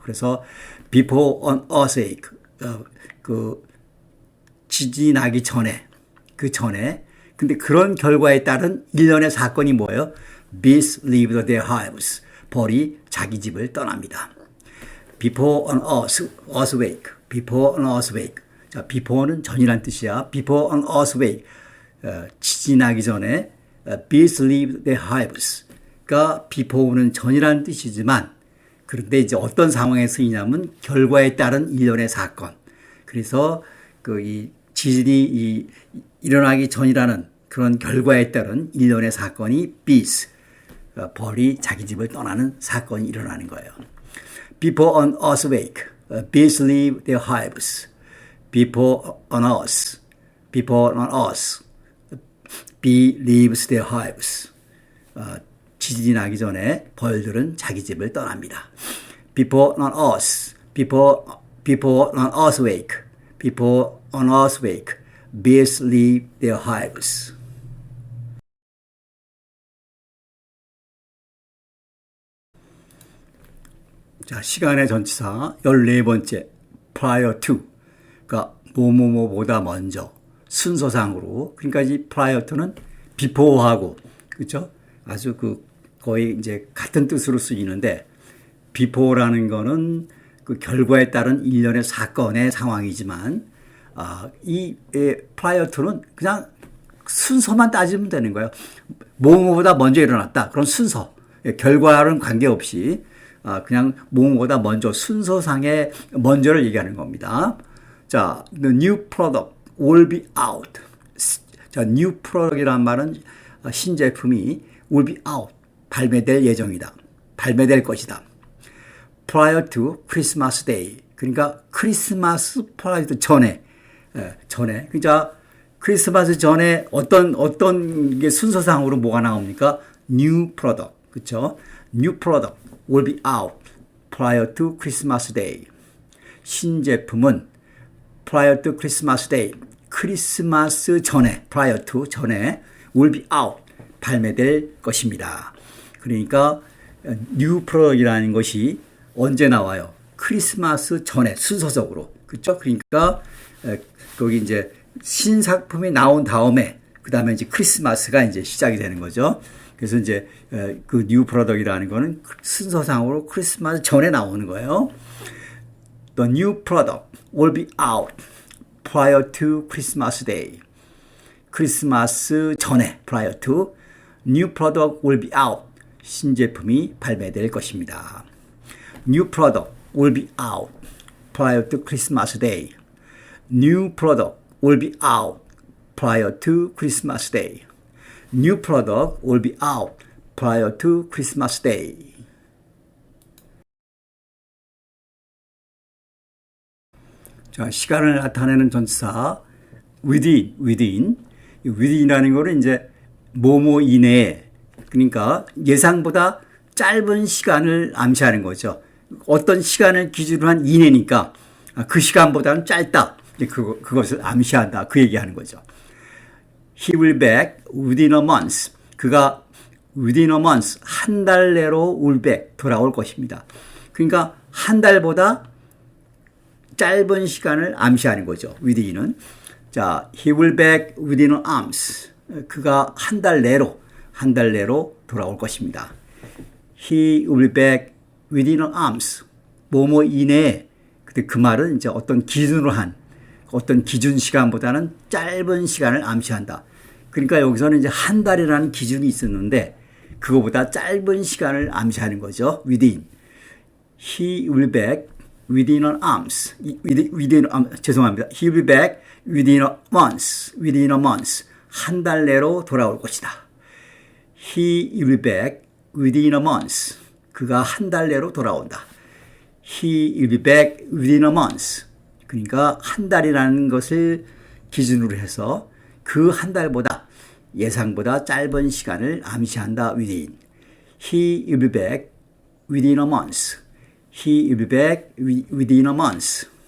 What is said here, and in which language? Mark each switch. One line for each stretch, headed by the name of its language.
Korean: 그래서
English: before an earthquake,
Korean: 그 지진이 나기 전에, 그 전에, 근데 그런 결과에 따른 일련의 사건이 뭐예요?
English: Bees leave their hives.
Korean: 벌이 자기 집을 떠납니다.
English: Before an earthquake. Before an earthquake.
Korean: 자, before는 전이란 뜻이야.
English: Before an earthquake.
Korean: 지진이 나기 전에
English: bees leave their hives.
Korean: 그러니까 before는 전이란 뜻이지만 그런데 이제 어떤 상황에 쓰이냐면 결과에 따른 일련의 사건. 그래서 이 지진이 일어나기 전이라는 그런 결과에 따른 일련의 사건이 bees. 벌이 자기 집을 떠나는 사건이 일어나는 거예요.
English: Before an earthquake, bees leave their hives. Before an earth, bee leaves their hives.
Korean: 지진이 나기 전에 벌들은 자기 집을 떠납니다.
English: Before an earthquake, bees leave their hives.
Korean: 자, 시간의 전치사 14번째 prior to. 그러니까 뭐뭐뭐보다 먼저 순서상으로. 그러니까 이 prior to는 before하고 그렇죠? 아주 거의 이제 같은 뜻으로 쓰이는데 before라는 거는 그 결과에 따른 일련의 사건의 상황이지만 이 prior to는 그냥 순서만 따지면 되는 거예요. 뭐뭐보다 먼저 일어났다. 그런 순서. 결과는 관계없이 그냥 뭐뭐보다 먼저 순서상의 먼저를 얘기하는 겁니다.
English: 자, the new product will be out. 자, new product
Korean: 이라는 말은 신제품이
English: will be out.
Korean: 발매될 예정이다. 발매될 것이다.
English: prior to Christmas Day.
Korean: 그러니까 크리스마스 prior to 전에. 그러니까 크리스마스 전에 어떤 게 순서상으로 뭐가 나옵니까?
English: new product.
Korean: 그렇죠?
English: new product will be out prior to Christmas Day.
Korean: 신제품은
English: prior to Christmas Day.
Korean: 크리스마스 전에,
English: prior to 전에 will be out.
Korean: 발매될 것입니다. 그러니까 new product이라는 것이 언제 나와요? 크리스마스 전에 순서적으로. 그렇죠? 그러니까 거기 이제 신상품이 나온 다음에 그다음에 이제 크리스마스가 이제 시작이 되는 거죠. 그래서 이제 그 뉴 프로덕트라는 거는 순서상으로 크리스마스 전에 나오는 거예요.
English: The new product will be out prior to Christmas Day.
Korean: 크리스마스 전에
English: prior to new product will be out.
Korean: 신제품이 발매될 것입니다.
English: New product will be out prior to Christmas Day. New product will be out prior to Christmas Day. New product will be out prior to Christmas Day.
Korean: 자, 시간을 나타내는 전치사 within이라는 거는 이제 뭐뭐 이내에, 그러니까 예상보다 짧은 시간을 암시하는 거죠. 어떤 시간을 기준으로 한 이내니까 그 시간보다는 짧다. 그것을 암시한다. 그 얘기하는 거죠.
English: He will back within a month.
Korean: 그가
English: within a month,
Korean: 한 달 내로
English: will back,
Korean: 돌아올 것입니다. 그러니까 한 달보다 짧은 시간을 암시하는 거죠. within은.
English: 자, he will back within a month.
Korean: 그가 한 달 내로 돌아올 것입니다.
English: He will back within a month.
Korean: 뭐뭐 이내에. 근데 그 말은 이제 어떤 기준으로 한, 어떤 기준 시간보다는 짧은 시간을 암시한다. 그러니까 여기서는 이제 한 달이라는 기준이 있었는데 그거보다 짧은 시간을 암시하는 거죠.
English: within. He will back within an month.
Korean: 죄송합니다.
English: He will back within a month. within a month.
Korean: 한 달 내로 돌아올 것이다.
English: He will back within a month.
Korean: 그가 한 달 내로 돌아온다.
English: He will be back within a month.
Korean: 그러니까 한 달이라는 것을 기준으로 해서 그 한 달보다 예상보다 짧은 시간을 암시한다.
English: within. He will be back within a month. He will be back within a month.